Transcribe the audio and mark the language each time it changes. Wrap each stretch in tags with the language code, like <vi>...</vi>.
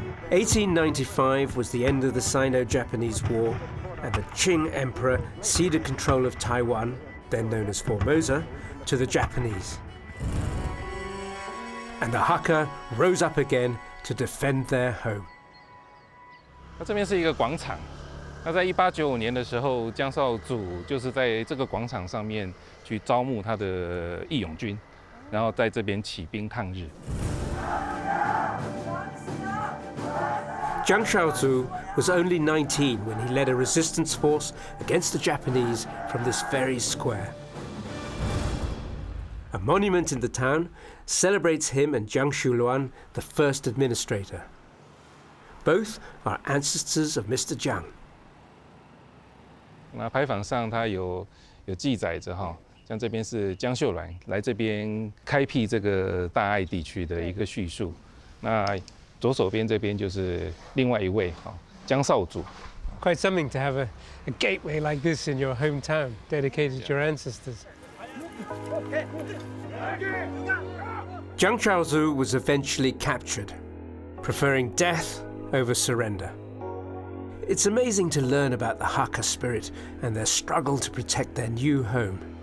<en>1895 was the end of the Sino-Japanese War, and the Qing Emperor ceded control of Taiwan, then known as Formosa, to the Japanese. And the Hakka rose up again to defend their home.</en> <zh>那这边是一个广场。那在1895年的时候，江少祖就是在这个广场上面去招募他的义勇军，然后在这边起兵抗日。</zh> <en>Jiang Shaozu was only 19 when he led a resistance force against the Japanese from this very square. A monument in the town celebrates him and Jiang Xiuluan, the first administrator. Both are ancestors of Mr. Jiang.</en> <zh>那牌坊上它有记载着哈，像这边是江秀兰来这边开辟这个大爱地区的一个叙述。那左手边这边就是另外一位哈，江少祖。</zh> <en>Quite something to have a gateway like this in your hometown, dedicated to your ancestors. Jiang Shaozu was eventually captured. Preferring death over surrender. It's amazing to learn about the Hakka spirit and their struggle to protect their new home.</en>